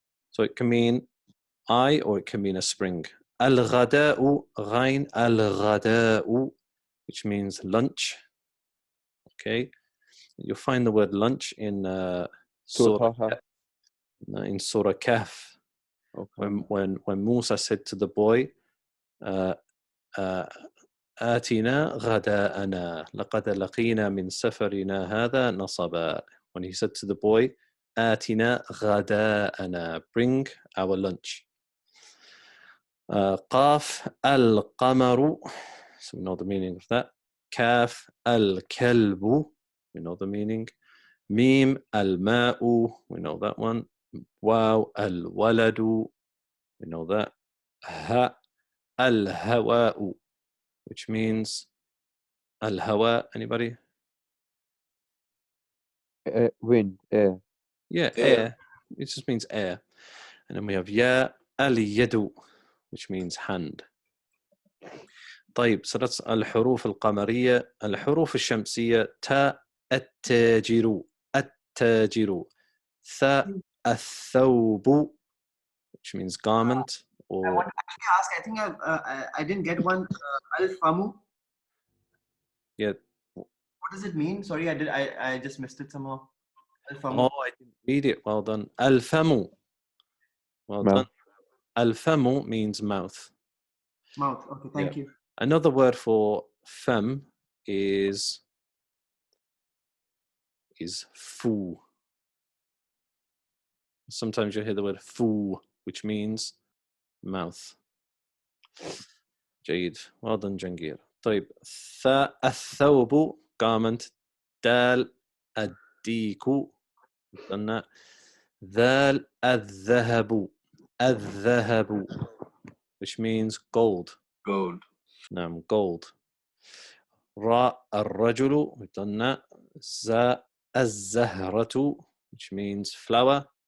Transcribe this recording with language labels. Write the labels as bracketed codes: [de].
[en] So it can mean eye or it can mean a spring. [ar] الغداء, غين, الغداء, [en] which means lunch. Okay, you'll find the word lunch in Surah Kahf. Okay. When Musa said to the boy, [ar] آتنا غداءنا لقد لقينا من سفرنا هذا نصبا. [en] When he said to the boy, [ar] آتنا غداءنا, [en] bring our lunch. [ar] قاف القمر, [en] so we know the meaning of that. [ar] كاف الكلب, [en] we know the meaning. [ar] ميم الماء, [en] we know that one. [ar] واو الولد, [en] we know that. [ar] ها الهواء, [en] which means [ar] الهواء. [en] Anybody? Wind, air. Yeah, air. It just means air. And then we have [ar] يا اليد, [en] which means hand. [ar] طيب, [en] so that's [ar] الحروف القمرية. الحروف الشمسية: تاء التاجر, التاجر. ثاء الثوب, [en] which means garment. Or I want to actually ask, I think I didn't get one. Al-famu. Yeah. What does it mean? Sorry, I just missed it somehow. Al-famu. Oh, I didn't read it. Well done. Al-famu. Well done. Al-famu means mouth. Mouth. Okay, thank you. Another word for fem is fu. Sometimes you hear the word fu, which means mouth. جيد. Well done, Jangir. طيب. [ar] الثوب, garment. دال الديك, done. ذال الذهب, الذهب, [en] which means gold. Gold. نعم, gold. [ar] راء الرجل, [en] we've done that. [ar] زاء الزهرة, [en] which means flower.